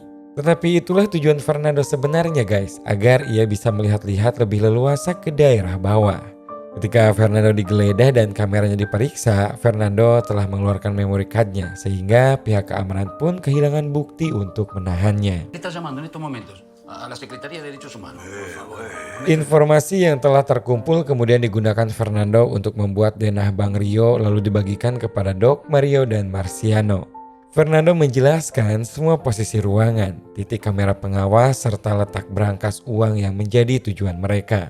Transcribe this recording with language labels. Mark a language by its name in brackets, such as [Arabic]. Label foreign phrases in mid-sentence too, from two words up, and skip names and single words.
[Indonesian] Tetapi itulah tujuan Fernando sebenarnya guys, agar ia bisa melihat-lihat lebih leluasa ke daerah bawah. Ketika Fernando digeledah dan kameranya diperiksa, Fernando telah mengeluarkan [English] memory cardnya [Indonesian] sehingga pihak keamanan pun kehilangan bukti untuk menahannya. [Spanish] ¿Qué estás llamando en estos momentos? A la Secretaría de Derechos Humanos. [Indonesian] Informasi yang telah terkumpul kemudian digunakan Fernando untuk membuat denah Bank Rio lalu dibagikan kepada Doc, Mario, dan Marciano. Fernando menjelaskan semua posisi ruangan, titik kamera pengawas, serta letak berangkas uang yang menjadi tujuan mereka.